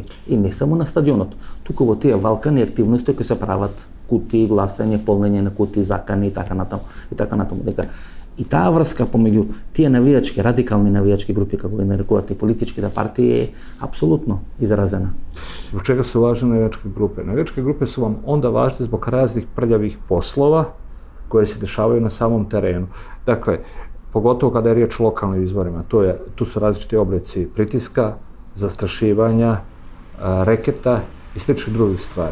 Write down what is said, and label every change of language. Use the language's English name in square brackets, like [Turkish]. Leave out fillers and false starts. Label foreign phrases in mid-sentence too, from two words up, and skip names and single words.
[Macedonian] И не само на стадионот, туку во тие валкани активности кои се прават, кутии, гласање, полнење на кутии, закани и така натаму. Дека и таа врска помеѓу тие навијачки, радикални навијачки групи, како ги нарекуваат и политичките партии, е апсолутно изразена. [Serbian] Zbog čega su važne navijačke grupe? Navijačke grupe su vam onda važne zbog raznih prljavih poslova koje se dešavaju na samom terenu. Dakle, pogotovo kada je riječ o lokalnim izborima, tu su različiti oblici pritiska, zastrašivanja, reketa i sličnih drugih stvari.